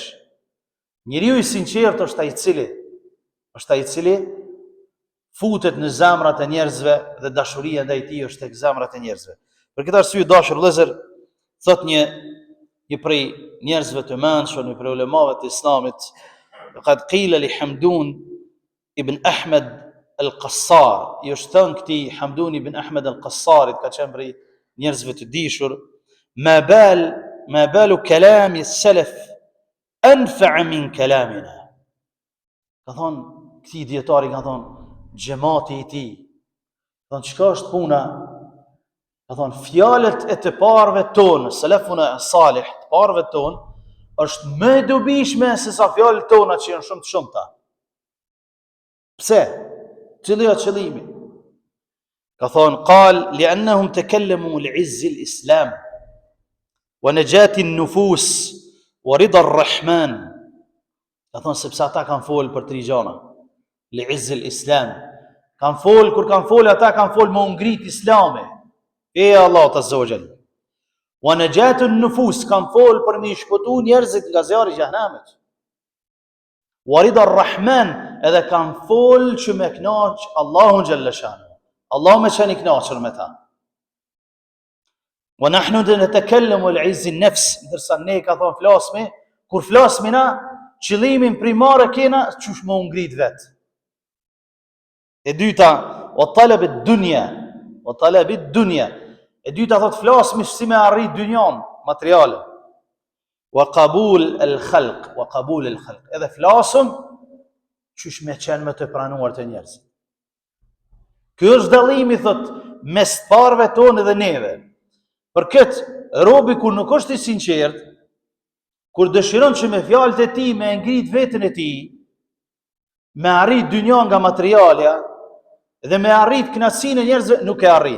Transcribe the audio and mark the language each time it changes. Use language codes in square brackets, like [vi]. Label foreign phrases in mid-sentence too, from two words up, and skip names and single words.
[sq] Njeriu i sinqert është ai i cili futet në zemrat e njerëzve dhe dashuria ndaj tij është tek zemrat e njerëzve. Për këtë arsye dashur vëllezër, thot një prej njerëzve të mençur, një prej ulemave të Islamit, [ar] قد قيل لحمدون بن أحمد القصار, [sq] i është thënë këtij Hamdun ibn Ahmed al-Qassarit, ka qenë prej njerëzve të dishur, [ar] ما بال كلام السلف أنفع من كلامنا. [sq] Ka thonë, këtij dietari ka thonë xhamati i tij. Thonë çka është puna? Ka thonë fjalët e të parëve tonë, [ar] سلفنا الصالح, [sq] të parëve tonë, është më e dobishme se sa fjalët tona që janë shumë të shumta. Pse? Cili është qëllimi? Ka thonë [ar] قال لأنهم تكلموا لعز الإسلام ونجاة النفوس ورضا الرحمن. [sq] Ka thonë sepse ata kanë folë për tri gjëra. [ar] لعز الإسلام. [sq] Kanë folë, kur kanë folë ata kanë folë me ngrit islami. [ar] E الله عز وجل. ونجاة النفوس, [sq] kanë folë për me shpëtu njerëzit nga zjarri i xhenemit. [ar] ورضا الرحمن, [sq] edhe kanë folë që me kënaq Allahun [ar] جل شأنه. [sq] Allah me qenë i kënaqur me ta. [ar] ونحن نتكلم لعز النفس, [sq] ndërsa ne ka thonë flasmi, kur flasmi na, qëllimin primar e kena çush më ngrit vet. E dyta, [ar] وطلب الدنيا، وطلب الدنيا. [sq] E dyta thot flasmi si me arrit dynjan, materiale. [ar] وقبول الخلق، وقبول الخلق. [sq] Edhe flasëm çush me qenë me të pranuar të njerëzit. Ky është dallimi thot mes parëve tonë dhe neve. Për këtë, robi kur nuk është i sinqert, kur dëshiron që me fjalët e tij me ngrit veten e tij, me arrit dynjan nga materialja dhe me arrit kënaqësinë e njerëzve, nuk e arrin.